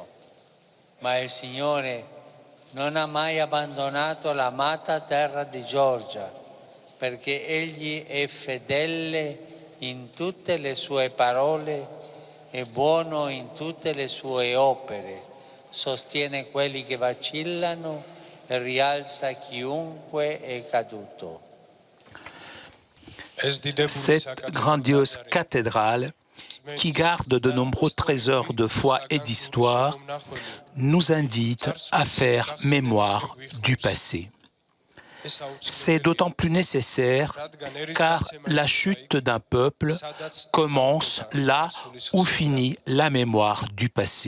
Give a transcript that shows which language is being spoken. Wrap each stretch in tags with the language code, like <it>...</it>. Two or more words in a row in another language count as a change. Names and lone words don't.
<it>Ma il Signore non ha mai abbandonato l'amata terra di Georgia, perché Egli è fedele in tutte le sue parole e buono in tutte le sue opere, sostiene quelli che vacillano e rialza chiunque è caduto.</it> <fr>Cette grandiose cathédrale, qui garde de nombreux trésors de foi et d'histoire, nous invite à faire mémoire du passé. C'est d'autant plus nécessaire car la chute d'un peuple commence là où finit la mémoire du passé.</fr>